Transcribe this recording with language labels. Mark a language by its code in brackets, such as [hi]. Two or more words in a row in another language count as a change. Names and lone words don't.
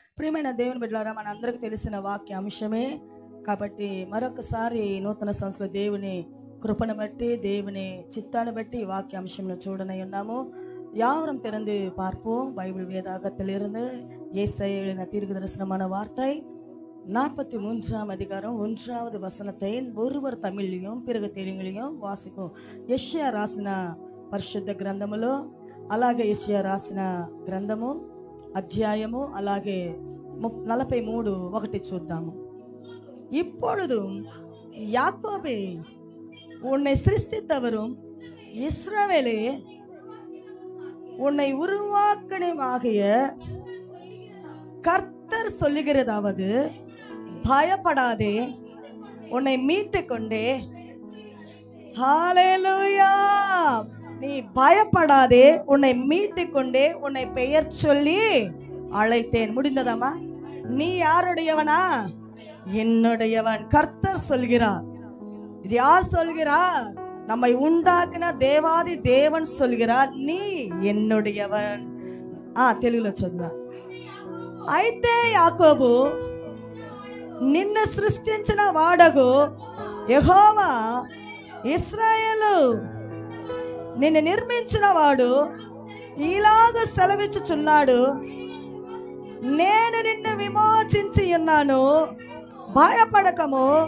[te] ప్రియమైన దేవుని బిడ్డలారా, మన అందరికి తెలిసిన వాక్య అంశమే కాబట్టి మరొకసారి నూతన సంవత్సర దేవుని కృపను బట్టి దేవుని చిత్తాన్ని బట్టి వాక్య అంశంలో చూడనే ఉన్నాము. [ta] யாவரும் திறந்து பார்ப்போம். பைபிள் வேதாகத்திலிருந்து ஏசாயா எழுதின தீர்க்கதரிசனமான வார்த்தை 43ஆம் அதிகாரம் 1வது வசனத்தை ஒருவர் தமிழ்லையும் பிறகு తెలుగుலையும் వాసిக்கும். [te] యెషయా రాసిన పరిశుద్ధ గ్రంథములో అలాగే యెషయా రాసిన గ్రంథము అధ్యాయము అలాగే 43:1 చూద్దాము. [ta] இப்பொழுது யாக்கோபே, உன்னை சிருஷ்டித்தவரும் இஸ்ரவேலே, உன்னை உருவாக்கினமாகிய கர்த்தர் சொல்லுகிறதாவது, பயப்படாதே, உன்னை மீட்டு கொண்டே. ஹல்லேலூயா! நீ பயப்படாதே, உன்னை மீட்டு கொண்டே, உன்னை பெயர் சொல்லி அழைத்தேன். முடிந்ததாமா? நீ யாருடையவனா? என்னுடையவன். கர்த்தர் சொல்கிறார். இது யார் சொல்கிறார்? நம்மை உண்டாக்கின தேவாதி தேவன் சொல்கிறார், நீ என்னுடையவன். [te] తెలుగులో చదువు. అయితే యాకోబు, నిన్ను సృష్టించిన వాడగు యెహోవా, ఇశ్రాయేలు నిన్ను నిర్మించిన వాడు ఇలాగ సెలవిచ్చుచున్నాడు, నేను నిన్ను విమోచించి ఉన్నాను, భయపడకము.